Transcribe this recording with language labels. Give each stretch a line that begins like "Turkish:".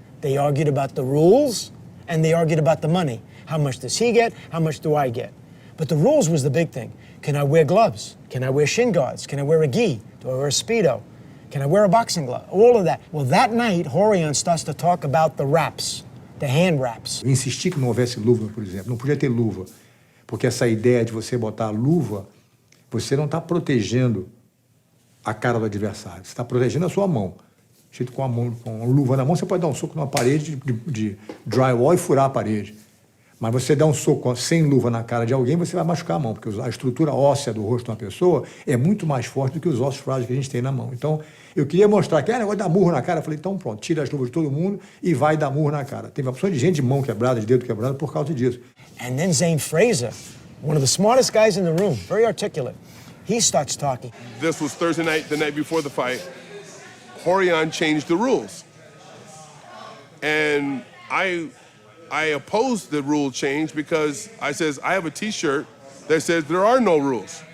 English: They argued about the rules, and they argued about the money. How much does he get? How much do I get? But the rules was the big thing. Can I wear gloves? Can I wear shin guards? Can I wear a gi? Do I wear a Speedo? Can I wear a boxing glove? All of that. Well, that night, Rorion starts to talk about the wraps, the hand wraps.
Portuguese: Eu insisti que não houvesse luva, por exemplo. Não podia ter luva. Porque essa ideia de você botar a luva, você não está protegendo a cara do adversário. Você está protegendo a sua mão. Com a luva na mão, você pode dar um soco numa parede de drywall e furar a parede. Mas você dá um soco sem luva na cara de alguém, você vai machucar a mão, porque a estrutura óssea do rosto de uma pessoa é muito mais forte do que os ossos frágeis que a gente tem na mão. Então, eu queria mostrar que negócio de dar murro na cara. Eu falei, então pronto, tira as luvas de todo mundo e vai dar murro na cara. Teve uma opção de gente de mão quebrada, de dedo quebrado por causa disso.
English: And then Zane Fraser, one of the smartest guys in the room, very articulate, he starts talking. This was Thursday night, the night before the fight. Rorion changed the rules. And I opposed the rule change because I says, I have a T-shirt that says there are no rules.